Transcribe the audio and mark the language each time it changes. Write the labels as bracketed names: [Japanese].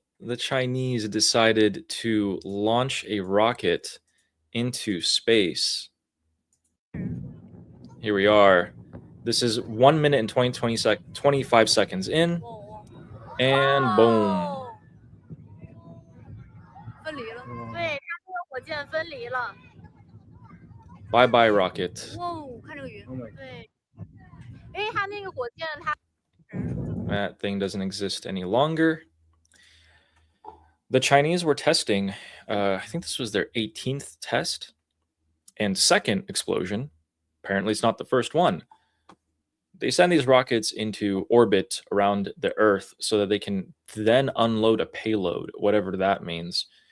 [English] the Chinese decided to launch a rocket into space. Here we are. This is 1 minute and 25 seconds in, and boom. [Chinese] 分离了，对，它这个火箭分离了。 [English] Bye bye rocket. [Chinese] 哇哦，看这个云，对，因为它那个火箭它 [English] That thing doesn't exist any longer. The Chinese were testing, I think this was their 18th test and second explosion. Apparently, it's not the first one. They send these rockets into orbit around the Earth so that they can then unload a payload, whatever that means.